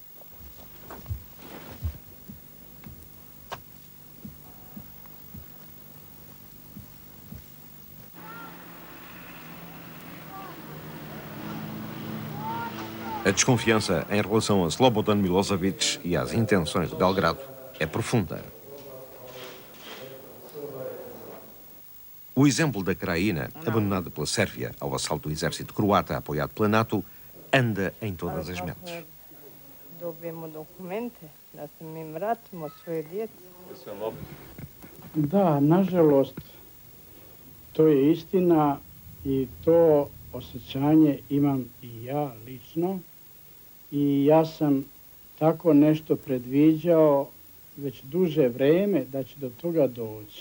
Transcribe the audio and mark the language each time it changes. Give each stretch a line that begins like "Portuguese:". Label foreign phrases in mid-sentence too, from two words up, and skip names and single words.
Portuguese: A desconfiança em relação a Slobodan Milosevic e às intenções de Belgrado é profunda. O exemplo da Krajina, abandonada pela Sérvia ao assalto do exército croata apoiado pela NATO, anda em todas as mentes.
Serbian: Dobijemo dokumente da se mi vratimo svoje djece. Da, nažalost, to je istina i to osjećanje imam i ja lično. I ja sam tako nešto predviđao već duže vreme da će do toga doći.